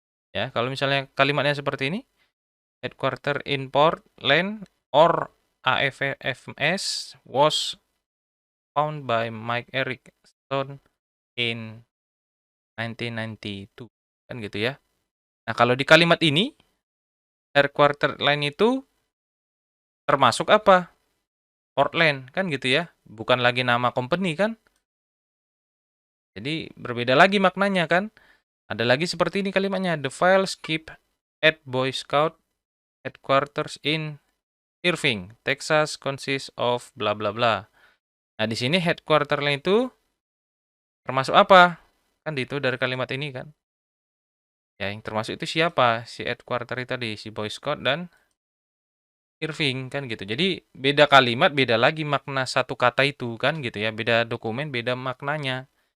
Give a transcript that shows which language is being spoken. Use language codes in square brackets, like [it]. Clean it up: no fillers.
[id] Ya, kalau misalnya kalimatnya seperti ini, [en] headquarter in Portland or AFMS was found by Mike Erickson in 1992. [id] Kan gitu ya. Nah, kalau di kalimat ini, headquarter line itu termasuk apa? Portland, kan gitu ya. Bukan lagi nama company kan. Jadi berbeda lagi maknanya kan. Ada lagi seperti ini kalimatnya. [en] The files keep at Boy Scout headquarters in Irving, Texas consists of bla bla bla. [id] Nah, di sini headquarter-nya itu termasuk apa? Kan itu dari kalimat ini kan. Ya, yang termasuk itu siapa? Si headquarter tadi, si Boy Scout dan Irving kan gitu. Jadi beda kalimat, beda lagi makna satu kata itu kan gitu ya. Beda dokumen, beda maknanya.